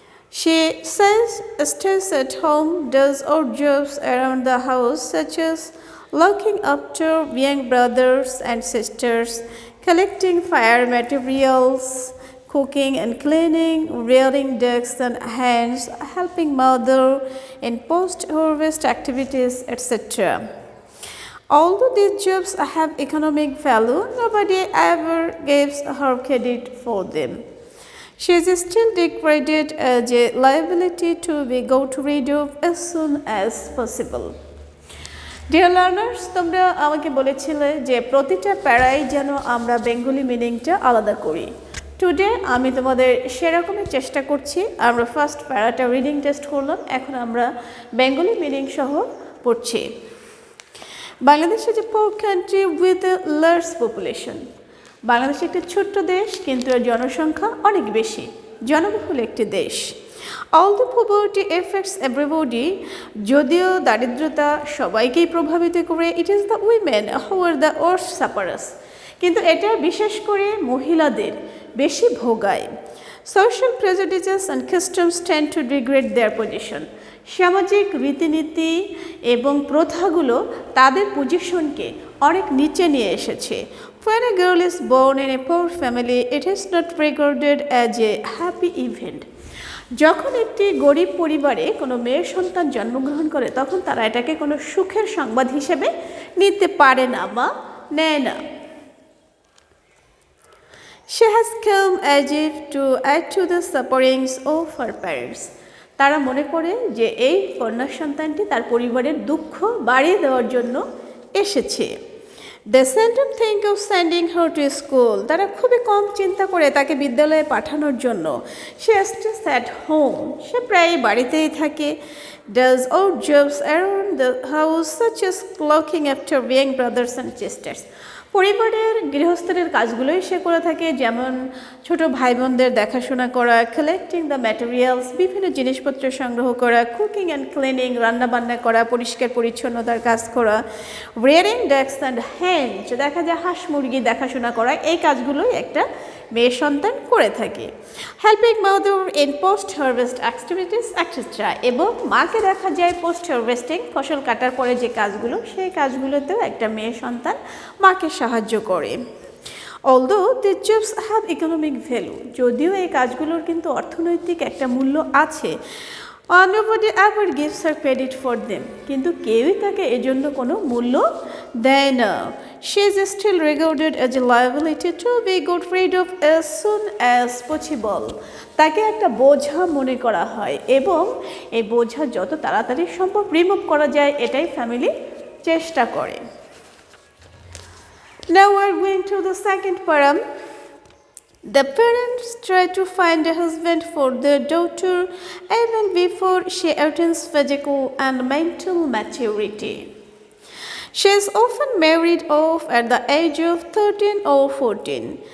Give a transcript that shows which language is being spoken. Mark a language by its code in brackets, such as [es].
[en] She stays at home, does odd jobs around the house, such as looking after young brothers and sisters, collecting fire materials, cooking and cleaning, rearing ducks and hens, helping mother in post-harvest activities, etc. Although these jobs have economic value, nobody ever gives her credit for them. She is still degraded as a liability to be got rid of as soon as possible. [bn] Dear learners, তোমরা আমাকে বলেছিলে যে প্রতিটা প্যারায় যেন আমরা Bengali মিনিংটা আলাদা করি। টুডে আমি তোমাদের সেরকমই চেষ্টা করছি। আমরা ফার্স্ট প্যারাটা রিডিং টেস্ট করলাম, এখন আমরা বেঙ্গলি মিনিং সহ পড়ছি। [en] Bangladesh is a poor country with a large population. [bn] Bangladesh একটি ছোট্ট দেশ, কিন্তু এর জনসংখ্যা অনেক বেশি, জনবহুল একটি দেশ। [en] Although poverty affects everybody, [bn] যদিও দারিদ্রতা সবাইকেই প্রভাবিত করে, [en] it is the women who are the worst sufferers. [bn] কিন্তু এটা বিশেষ করে মহিলাদের বেশি ভোগায়। [en] Social prejudices and customs tend to degrade their position. [bn] সামাজিক রীতিনীতি এবং প্রথাগুলো তাদের পজিশনকে অনেক নিচে নিয়ে এসেছে। [en] When a girl is born in a poor family, it is not regarded as a happy event. [bn] যখন একটি গরিব পরিবারে কোনো মেয়ে সন্তান জন্মগ্রহণ করে, তখন তারা এটাকে কোনো সুখের সংবাদ হিসেবে নিতে পারে না বা নেয় না। [en] She has come as if to add to the sufferings of her parents. [bn] তারা মনে করে যে এই কন্যা সন্তানটি তার পরিবারের দুঃখ বাড়িয়ে দেওয়ার জন্য এসেছে। [en] They seldom think of sending her to school. [bn] তারা খুবই কম চিন্তা করে তাকে বিদ্যালয়ে পাঠানোর জন্য। [en] She stays at home. [bn] সে প্রায় বাড়িতেই থাকে। [en] Does odd jobs around the house, such as looking after young brothers and sisters. [bn] পরিবারের গৃহস্থের কাজগুলোই সে করে থাকে, যেমন ছোট ভাই বোনদের দেখাশোনা করা, [en] collecting the materials, [bn] বিভিন্ন জিনিসপত্র সংগ্রহ করা, [en] cooking and cleaning, [bn] রান্নাবান্না করা, পরিষ্কার পরিচ্ছন্নতার কাজ করা, [en] rearing ducks and hens, [bn] দেখা যায় হাঁস মুরগি দেখাশোনা করা, এই কাজগুলোই একটা মেয়ে সন্তান করে থাকে। [en] helping mother in post harvest activities etcetera, [bn] এবং মাকে দেখা যায় পোস্ট হারভেস্টিং, ফসল কাটার পরে যে কাজগুলো, সেই কাজগুলোতেও একটা মেয়ে সন্তান মাকে সাহায্য করে। [en] Although these jobs have economic value, [bn] যদিও এই কাজগুলোর কিন্তু অর্থনৈতিক একটা মূল্য আছে, [en] nobody ever gives her credit for them. [bn] কিন্তু কেউই তাকে এজন্য কোনো মূল্য দেয় না। [en] She is still regarded as a liability to be got rid of as soon as possible. [bn] তাকে একটা বোঝা মনে করা হয় এবং এই বোঝা যত তাড়াতাড়ি সম্ভব রিমুভ করা যায় এটাই ফ্যামিলি চেষ্টা করে। [en] Now we are going to the second poem. The parents try to find a husband for their daughter even before she attains physical and mental maturity. She is often married off at the age of 13 or 14.